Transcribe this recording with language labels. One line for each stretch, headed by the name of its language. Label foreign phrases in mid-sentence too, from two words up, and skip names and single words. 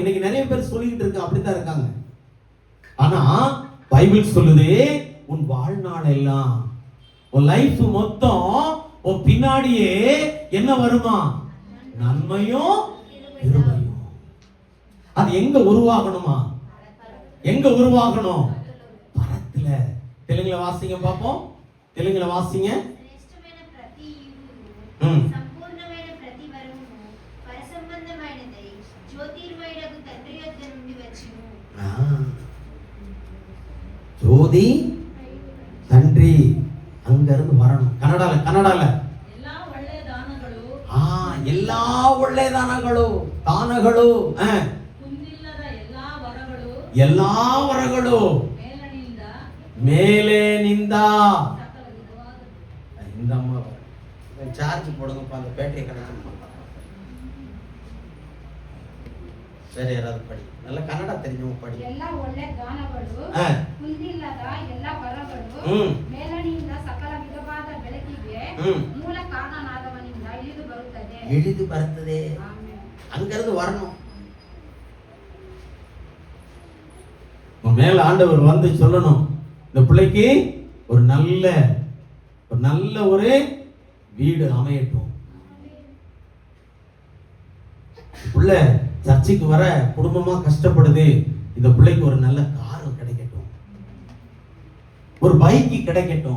Tamil: இன்னைக்கு நிறைய பேர் சொல்லிட்டு இருக்க அப்படித்தான் இருக்காங்க. ஆனா பைபிள் சொல்லுது, உன் வாழ்நாள் எல்லாம், உன் லைஃப் மொத்தம், உன் பின்னாடியே என்ன வருமா? நன்மையும் கிருபையும். அது எங்க உருவாகணுமா? எங்க உருவாகணும்? பரத்துல. தெலுங்குல வாசிங்க பாப்போம், தெலுங்குல வாசிங்க.
Telugu: శ్రేష్టమైన ప్రతి ఈవును సంపూర్ణమైన ప్రతి వరమును పరసంబంధమైనదై జ్యోతిర్మయుడగు తండ్రి యొద్ద నుండి వచ్చును. జ్యోతి తండ్రి
Tamil: அங்க இருந்து வரணும். கன்னடால
Kannada: ಎಲ್ಲಾ ಒಳ್ಳೆ ದಾನಗಳು, ಎಲ್ಲಾ ಒಳ್ಳೆ ದಾನಗಳು, ಕುಂದಿಲ್ಲದ ಎಲ್ಲಾ ವರಗಳು ಮೇಲಿನಿಂದ ಸಕಲ ವಿಧವಾದ.
Tamil: இந்த அம்மா சார்ஜ் போடுங்கப்பா, அந்த பேட்டரியை கனெக்ட் பண்ண. வேற யாராவது படி, நல்ல கன்னடா தெரிஞ்சவங்க படி.
Kannada: ಎಲ್ಲ ಒಳ್ಳೆ ದಾನಗಳು, ಕುಂದಿಲ್ಲದ ಎಲ್ಲ ವರಗಳು, ಮೇಲನಿಂದ ಸಕಲ ವಿಧವಾದ ಬೆಳಕಿಗೆ ಮೂಲ ಕಾರಣನಾದವನಿಂದ ಇಳಿದು ಬರುತ್ತದೆ.
Tamil: அங்கிருந்து வரணும். மேல ஆண்டவர் வந்து சொல்லணும், இந்த பிள்ளைக்கு ஒரு நல்ல ஒரு வீடு அமையட்டும். புள்ள சர்ச்சைக்கு வர குடும்பமா கஷ்டப்படுது, இந்த பிள்ளைக்கு ஒரு நல்ல கார் கிடைக்கட்டும், ஒரு பைக் கிடைக்கட்டும்.